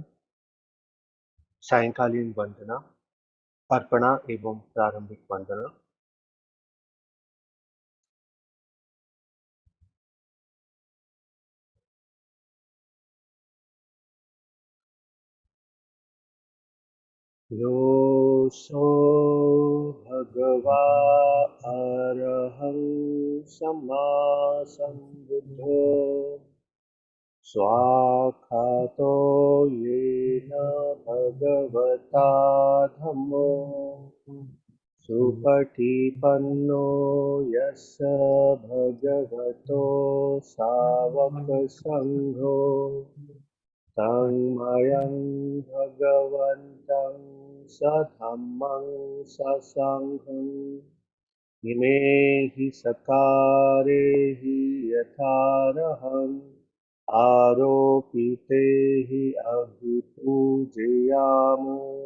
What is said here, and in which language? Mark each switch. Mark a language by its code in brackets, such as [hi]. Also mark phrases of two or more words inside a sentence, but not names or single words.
[hi] सायंकालीन वंदना, अर्पणा एवं प्रारंभिक वंदना। [pi] योऽसो भगवा अरहं सम्मा सम्बुद्धो स्वाक्षातो येन भगवता धम्मो सुपटिपन्नो यस्य भगवतो सावकसङ्घो तन्मयं भगवन्तं सधम्मं ससङ्घम् इमे हि सकारे हि यथार्हम् आरोपिते हि अभिपूजयामो